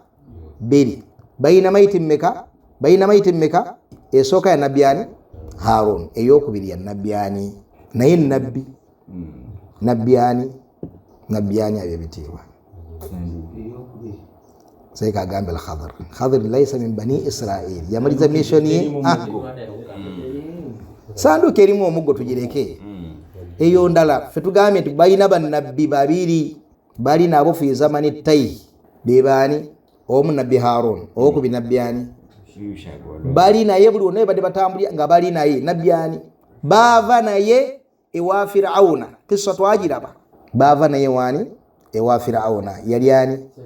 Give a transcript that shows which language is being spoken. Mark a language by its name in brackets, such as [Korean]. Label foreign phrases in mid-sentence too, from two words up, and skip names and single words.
[Ganda] 2. Bayina mayiti mmeka? Bayina mayiti mmeka? Esooka ya nabbi ani? Harun. Eyokubiri ya nabbi ani? Naye nabbi ani? Nabbi ani ab'ebitiibwa? Seka agamba al-Khadr. [Arabic] خضر ليس من بني إسرائيل. [Ganda] Yamaliza mission ye. Sanduuke erimu omuggo tugireke. Eyo ndala ffe tugambye nti balina bannabbi 2 bali nabo [Arabic] في زماني [Ganda] tayi. Be baani? Omu nabbi Harun, owokubiri nabbi ani? Bali naye buli wonna badde batambulira nga bali naye. Nabbi ani? Baava naye ewa Firauna. Kisa twagiraba. Baava naye wani? Ewa Firauna. Yali ani?